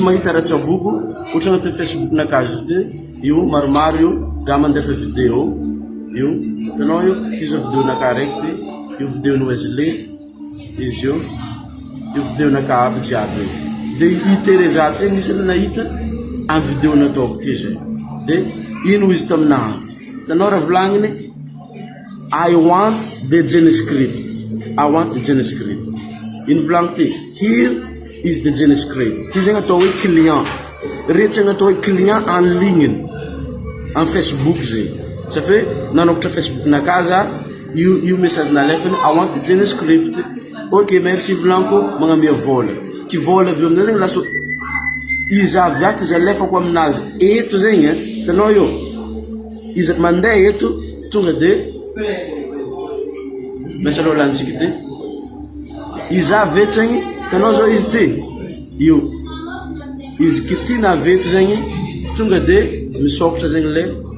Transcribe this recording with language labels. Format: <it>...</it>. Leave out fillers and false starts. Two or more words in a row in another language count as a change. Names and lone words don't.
<mg>mahita raha tsaboko ohatra agnatin'ny Facebook nakazo ty io maromaro io za mandefa vidéo io hitanao io ty zao vidéo naka raiky ty io vidéo ny Wesley izy io vidéo naka aby jiaby de i Teresa ty zegny nisy le nahita amin'ny vidéo nataoko ty zegny de ino izy taminahanty hitanao raha volagniny</mg> <en>I want the GeneScript</en> <mg>ino volagniko ty</mg> <en>here is the GeneScript</en> <mg>ty zegny atao hoe client retsy zegny atao hoe</mg> <fr>client en ligne</fr> <mg>amin'ny Facebook zegny safe nanokatra Facebook naka za io message nalefany</mg> <en>I want the GeneScript</en> <mg>ok merci volagniko magnamia vola ty vola avy eo amizay zegny laso izy avy ato izy alefako aminazy eto zegny hitanao io izy mandeha eto tonga de mesa aloha lantsika ty iza vety zegny tanao zao izy ty io izy kitina vety zegny tonga de misokatra zegny le</mg>